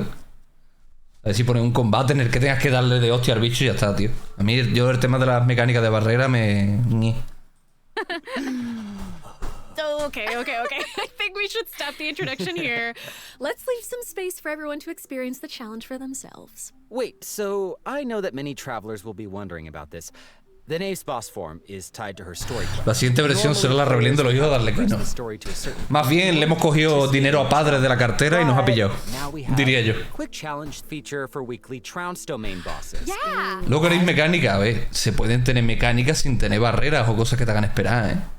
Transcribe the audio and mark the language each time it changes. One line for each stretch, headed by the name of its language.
Spanish: A ver si pones un combate en el que tengas que darle de hostia al bicho y ya está, tío. A mí yo el tema de las mecánicas de barrera me...
English: Okay. I think we should stop the introduction here. Let's leave some space for everyone to experience the challenge for themselves. Wait, so I know that many travelers will be wondering about this. The knave's boss form is tied to her story.
Spanish: La siguiente versión será la rebelión de los hijos de Arlecchino. Más bien le hemos cogido dinero a Padre de la cartera y nos ha pillado, diría yo.
English: Quick challenge feature for weekly trounce domain bosses.
Spanish: Luego queréis mecánica, a ver, se pueden tener mecánicas sin tener barreras o cosas que te hagan esperar, ¿eh?